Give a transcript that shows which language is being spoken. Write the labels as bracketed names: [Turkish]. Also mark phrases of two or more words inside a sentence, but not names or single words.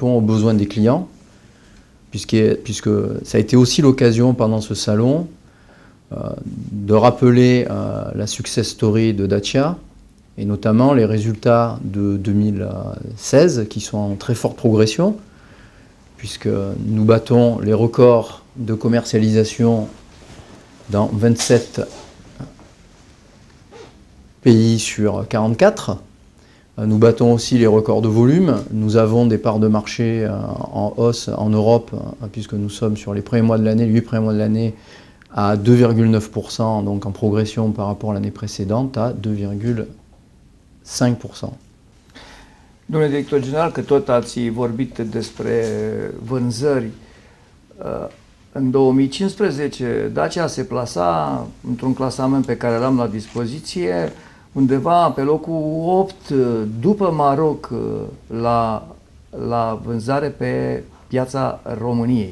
[French] aux besoins des clients, puisque ça a été aussi l'occasion pendant ce salon de rappeler la [English] success story [French] de Dacia, et notamment les résultats de 2016 qui sont en très forte progression, puisque nous battons les records de commercialisation dans 27 pays sur 44. Nous battons aussi les records de volume. Nous avons des parts de marché en hausse en Europe, puisque nous sommes sur les premiers mois de l'année, les 8 premiers mois de l'année, à 2,9%, donc en progression par rapport à l'année précédente, à 2,5%. [Romanian] Domnule director general, că tot ați vorbit despre vânzări, în 2015 Dacia se plasa într-un clasament pe care l-am la dispoziție, undeva pe locul 8 după Maroc la vânzare pe piața României.